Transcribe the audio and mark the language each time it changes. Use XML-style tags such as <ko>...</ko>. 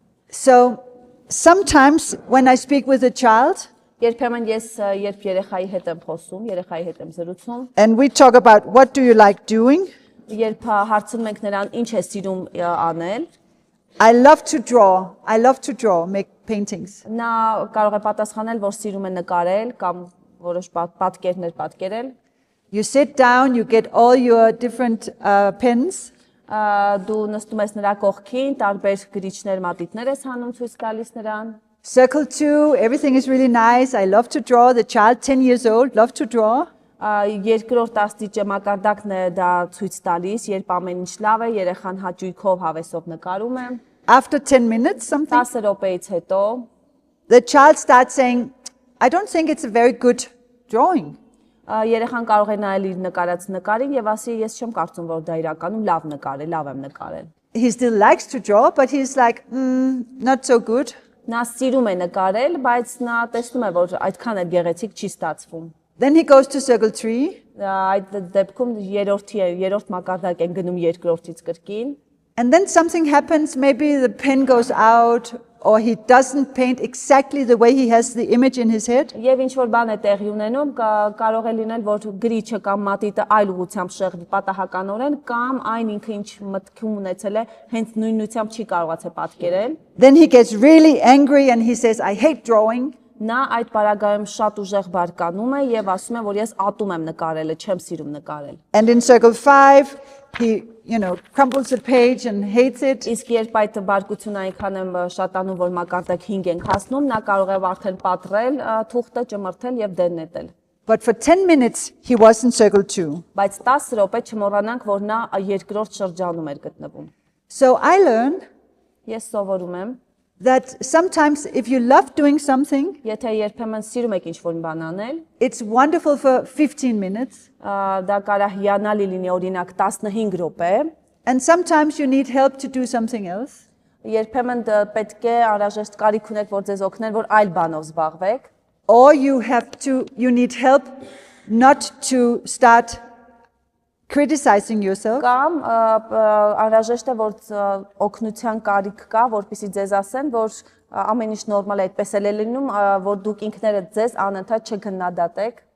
<en>So sometimes when I speak with a child</en> <hy>Երբեմն ես երբ երեխայի հետ եմ խոսում, երեխայի հետ եմ զրուցում,</hy> <en>and we talk about what do you like doing,</en> <hy>երբ հարցնում ենք նրան ինչ է սիրում անել,</hy> <en>I love to draw, make paintings.</en> <hy>նա կարող է պատասխանել, որ սիրում է նկարել կամ որոշ պատկերներ պատկերել։</hy> <en>You sit down, you get all your different pens,</en> <hy>Դու նստում ես նրա կողքին, տարբեր գրիչներ, մատիտներ ես հանում, ցույց տալիս նրան։</hy> <en>circle 2, everything is really nice. I love to draw. The child, 10 years old, love to draw.</en> <hy>Երկրորդ աստիճան մակարդակն է դա ցույց տալիս, երբ ամեն ինչ լավ է, երեխան հաճույքով հավեսով նկարում է։</hy> <en>After 10 minutes, something,</en> <hy>10 րոպեից հետո</hy> <en>the child starts saying, I don't think it's a very good drawing.</en> <hy>երեխան կարող է նայել իր նկարած նկարին եւ ասի ես չեմ կարծում որ դա իրականում լավ նկար է, լավ եմ նկարել։</hy> <en>He still likes to draw, but he's like, not so good.</en> <hy>Նա սիրում է նկարել, բայց նա տեսնում է որ այդքան էլ գեղեցիկ չի ստացվում։</hy> <en>Then he goes to circle 3.</en> <hy>Այդ դեպքում երրորդ մակարդակ են գնում երկրորդից կրկին։</hy> <en>And then something happens, maybe the pen goes out, or he doesn't paint exactly the way he has the image in his head.</en> <hy>Եվ ինչ որ բան է տեղի ունենում, կարող է լինել, որ գրիչը կամ մատիտը այլ ուղղությամբ շեղվի պատահականորեն, կամ այն ինքը ինչ մտքում ունեցել է, հենց նույնությամբ չի կարողացել պատկերել։</hy> <en>Then he gets really angry and he says, I hate drawing.</en> <hy>Նա այդ պարագայում շատ ուժեղ բարկանում է եւ ասում է, որ ես ատում եմ նկարելը, չեմ սիրում նկարել։</hy> <en>And in circle 5, he, crumples the page and hates it.</en> <hy>Իսկ երբ այդ բարկությունը այնքան եմ շատանում, որ մակարդակ 5 ենք հասնում, նա կարող է արդեն պատռել, թուղթը ճմրթել եւ դեն նետել։</hy> <en>But for 10 minutes, he was in circle 2.</en> <hy>Բայց 10 րոպե չմոռանանք, որ նա երկրորդ շրջանում էր գտնվում։</hy> <en>So I learned</en> <hy>Ես սովորում եմ,</hy> <en>that sometimes if you love doing something,</en> <hy>Եթե երբեմն սիրում եք ինչ-որ բան անել,</hy> <en>it's wonderful for 15 minutes.</en> <hy>դա կարա հիանալի լինի օրինակ 15 րոպե,</hy> <en>And sometimes you need help to do something else.</en> <hy>երբեմն պետք է անհրաժեշտ կարիք ունեք, որ ձեզ օգնեն, որ այլ բանով զբաղվեք,</hy> <en>Or you need help not to start criticizing yourself.</en> <hy>կամ անհրաժեշտ է, որ օգնության կարիք կա, որպեսզի ձեզ ասեն, որ ամեն ինչ նորմալ է, այդպես էլ է լինում, որ դուք ինքներդ ձեզ անընդհատ չքննադատեք,</hy>